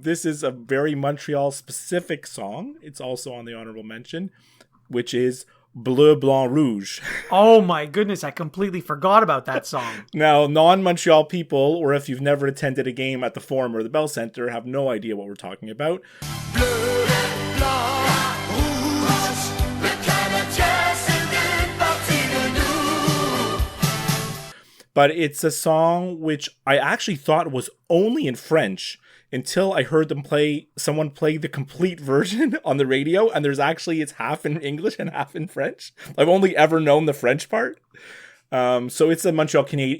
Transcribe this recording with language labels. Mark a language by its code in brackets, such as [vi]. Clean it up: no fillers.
[en] This is a very Montreal specific song. It's also on the honorable mention, which is Bleu Blanc Rouge. Oh my goodness, I completely forgot about that song. Now, non-Montreal people, or if you've never attended a game at the Forum or the Bell Center, have no idea what we're talking about. [fr] Bleu Blanc Rouge, le Canadien s'est départi de nous. [en] But it's a song which I actually thought was only in French until I heard someone play the complete version on the radio, and it's half in English and half in French. I've only ever known the French part. So it's a Montreal Canadian.